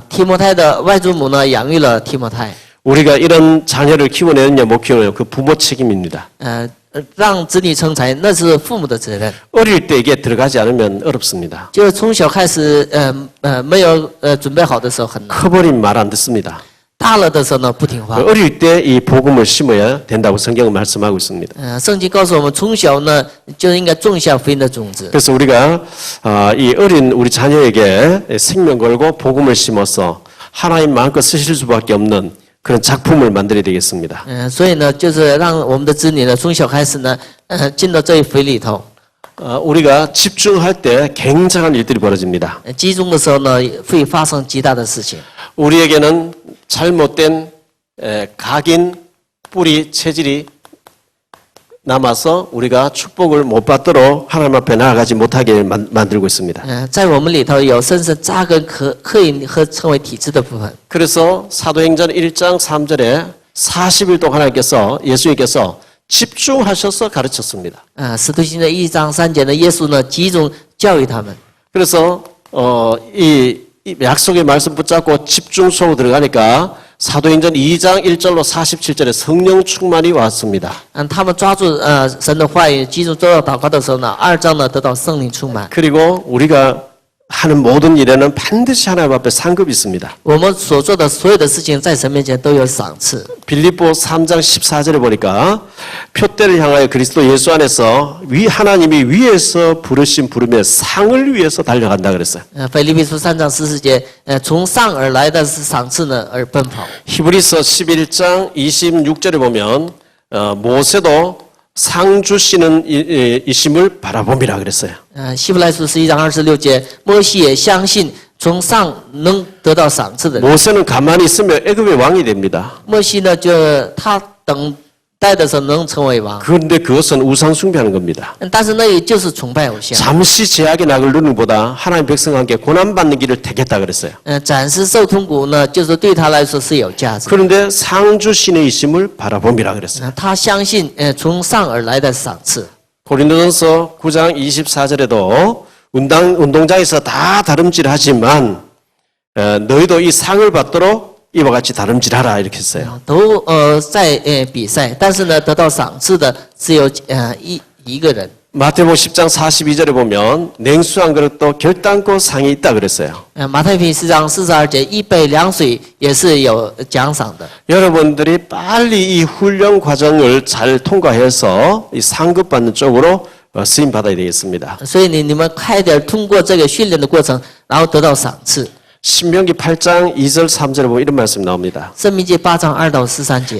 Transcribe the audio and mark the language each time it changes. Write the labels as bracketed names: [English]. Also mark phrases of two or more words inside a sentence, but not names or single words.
[Chinese] 提摩太的外祖母呢养育了提摩太。 [Korean] 우리가 이런 자녀를 키워내느냐 못 키워내냐 그 부모 책임입니다. [Chinese] 让子女成才，那是父母的责任。 [Korean] 어릴 때 이게 들어가지 않으면 어렵습니다. [Chinese] 就是从小开始，没有准备好的时候很难， [Korean] 커버린 말 안 듣습니다. [Chinese] 大了的时候呢不听话。 [Korean] 어릴 때 이 복음을 심어야 된다고 성경은 말씀하고 있습니다. [Chinese] 圣经告诉我们，从小呢就应该种下福音的种子。 [Korean] 그래서 우리가 이 어린 우리 자녀에게 생명 걸고 복음을 심어서 하나님 마음껏 쓰실 수밖에 없는 그런 작품을 만들어야 되겠습니다. [Chinese] 所以呢，就是让我们的子女呢，从小开始呢，进到这一福音里头。 [Korean] 우리가 집중할 때 굉장한 일들이 벌어집니다. [Chinese] 集中的时候呢，会发生极大的事情。 [Korean] 우리에게는 잘못된 각인 뿌리 체질이 남아서 우리가 축복을 못 받도록 하나님 앞에 나아가지 못하게 만들고 있습니다. [Chinese] 在我们里头有深深扎根刻印和成为体质的部分。 [Korean] 그래서 사도행전 1장 3절에 40일 동안 하나님께서 예수님께서 집중하셔서 가르쳤습니다. [Chinese] 使徒行传1章3节呢，耶稣呢集中教育他们。 [Korean] 그래서 이 약속의 말씀 붙잡고 집중 속으로 들어가니까 사도행전 2장 1절로 47절에 성령 충만이 왔습니다. [Chinese] 他们抓住神的话语，集中做到祷告的时候呢，2章呢得到圣灵充满。 [Korean] 그리고 우리가 하는 모든 일에는 반드시 하나님 앞에 상급이 있습니다. [Chinese] 我们所做的所有的事情，在神面前都有赏赐。 [Korean] 빌립보 3장 14절에 보니까 표대를 향하여 그리스도 예수 안에서 하나님이 위에서 부르신 부름의 상을 위해서 달려간다 그랬어요. [Chinese] 腓立比书3章14节，从上而来的是赏赐呢而奔跑。 [Korean] 히브리서 11장 26절에 보면 모세도 상 주시는 이심을 바라봅니다 그랬어요. [Chinese] 希伯来书11章26节，摩西也相信从上能得到赏赐的人。 [Korean] 모세는 가만히 있으면 애굽의 왕이 됩니다. [Chinese] 摩西呢，就他等待的时候能成为王， [Korean] 그런데 그것은 우상 숭배하는 겁니다. [Chinese] 但是那也就是崇拜偶像。 [Korean] 잠시 제약의 낙을 누르는 것보다 하나님 백성과 함께 고난받는 길을 택했다 그랬어요. [Chinese] 暂时受痛苦呢，就是对他来说是有价值。 [Korean] 그런데 상주 신의 이심을 바라봅니다 그랬어요. [Chinese] 他相信从上而来的赏赐。 [Korean] 고린도전서 9장 24절에도 운동장에서 다 다름질하지만 너희도 이 상을 받도록 이와 같이 다름질하라 이렇게 했어요. [Chinese] 都在比赛，但是呢，得到赏赐的只有一个人。 [Korean] 마태복음 10장 42절에 보면 냉수 한 그릇도 결단코 상이 있다 그랬어요. [Chinese] 马太福音4章42节，一杯凉水也是有奖赏的。 [Korean] 여러분들이 빨리 이 훈련 과정을 잘 통과해서 이 상급 받는 쪽으로 쓰임 받아야 되겠습니다. [Chinese] 所以你们快点通过这个训练的过程，然后得到赏赐。 [Korean] 신명기 8장 2절 3절에 보면 이런 말씀이 나옵니다. [Chinese] 申命记8章2到13节，